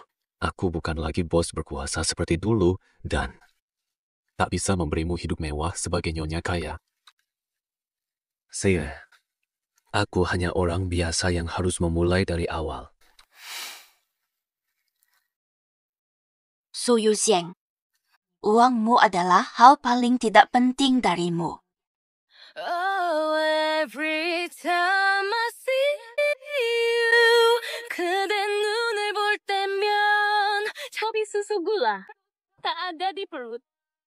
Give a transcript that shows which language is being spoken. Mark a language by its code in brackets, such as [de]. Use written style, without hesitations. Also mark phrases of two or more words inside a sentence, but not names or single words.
[id] Aku bukan lagi bos berkuasa seperti dulu dan tak bisa memberimu hidup mewah sebagai nyonya kaya. Aku hanya orang biasa yang harus memulai dari awal. Su Yusheng, uangmu adalah hal paling tidak penting darimu. [en] Oh, every time I see you, [ko] 그대 눈을 볼 때면 [id] Cobi susu gula. Tak ada di perut.